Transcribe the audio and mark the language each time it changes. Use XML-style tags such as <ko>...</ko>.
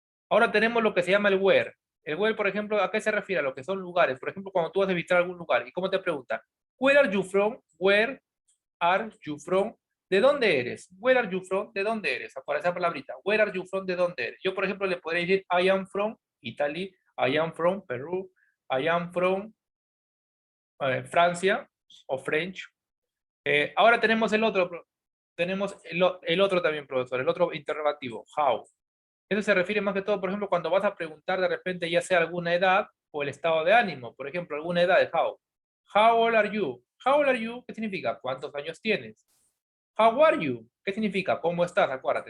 <es>Ahora tenemos lo que se llama el where. El where, por ejemplo, ¿a qué se refiere? A lo que son lugares. Por ejemplo, cuando tú vas a visitar algún lugar. ¿Y cómo te pregunta?</es> <en>Where are you from?</en> <es>Where are you from? ¿De dónde eres? Where are you from? ¿De dónde eres? Para esa palabrita. Where are you from? ¿De dónde eres? Yo, por ejemplo, le podría decir</es> <en>I am from Italy. I am from Perú. I am from Francia o French.</en> <es>Ahora tenemos el otro. Tenemos el otro también, profesor. El otro interrogativo. How. Eso se refiere más que todo, por ejemplo, cuando vas a preguntar de repente ya sea alguna edad o el estado de ánimo. Por ejemplo, alguna edad de how.</es> <en>How old are you? How old are you?</en> <es>¿Qué significa? ¿Cuántos años tienes?</es> <en>How are you?</en> <es>¿Qué significa? ¿Cómo estás? Acuérdate.</es>